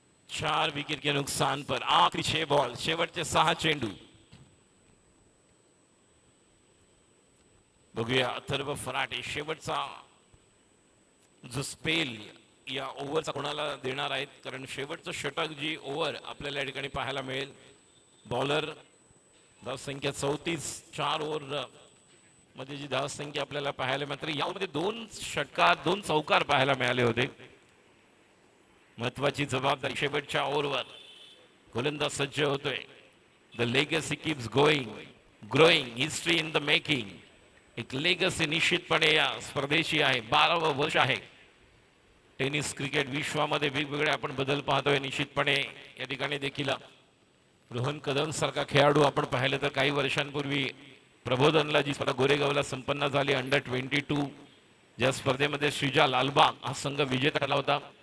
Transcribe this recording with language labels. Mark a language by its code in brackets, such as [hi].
[hi] 4 wicket के नुकसान पर आखिरी 6 बॉल. [mr] शेवटचे 6 चेंडू. बघूया अथर्व फराटे शेवटचा जो स्पेल या ओव्हरचा कोणाला देणार आहेत, कारण शेवटचं षटक जी ओव्हर आपल्याला या ठिकाणी पाहायला मिळेल. बॉलर धावसंख्या 34, 4 ओव्हर मध्ये जी धावसंख्या आपल्याला पाहायला मात्र यामध्ये 2 षटकार 2 चौकार पाहायला मिळाले होते. महत्वाची जबाबदारी शेवटच्या ओव्हरवर गोलंदाज सज्ज होतोय. [en] The legacy keeps going growing history in the making. [mr] एक लेगसी निश्चितपणे या स्पर्धेची आहे. 12वे वर्ष आहे. टेनिस क्रिकेट विश्वामध्ये वेगवेगळे आपण बदल पाहतोय. निश्चितपणे या ठिकाणी देखील रोहन कदम सारखा खेळाडू आपण पाहिलं तर काही वर्षांपूर्वी प्रबोधनला जी स्पर्धा गोरेगावला संपन्न झाली अंडर-22 ज्या स्पर्धेमध्ये श्रीजा लालबाग हा संघ विजेता ठरला होता.